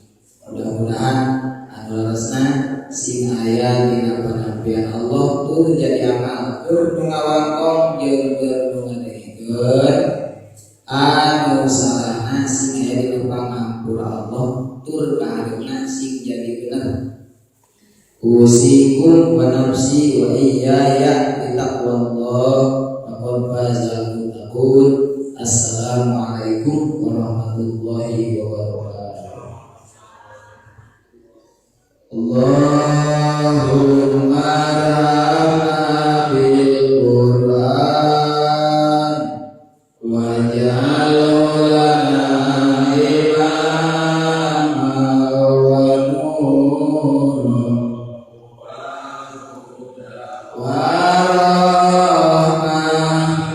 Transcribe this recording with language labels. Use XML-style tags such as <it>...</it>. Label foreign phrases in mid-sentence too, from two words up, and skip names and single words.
<su>Mudah-mudahan anu leresna sing aya dina panampian Allah tur jadi amal, tur ngawangkong jeung tur ngadengkeun anu salahna sing aya dina pangampura Allah tur kaharepna sing jadi bener.</su> <ar>أوصيكم ونفسي وإياي بتقوى الله فقد فاز المتقون. السلام عليكم ورحمة الله وبركاته. اللهم ارحمنا بالقرآن واجعله لنا إماما ونورا ورحمة.</ar>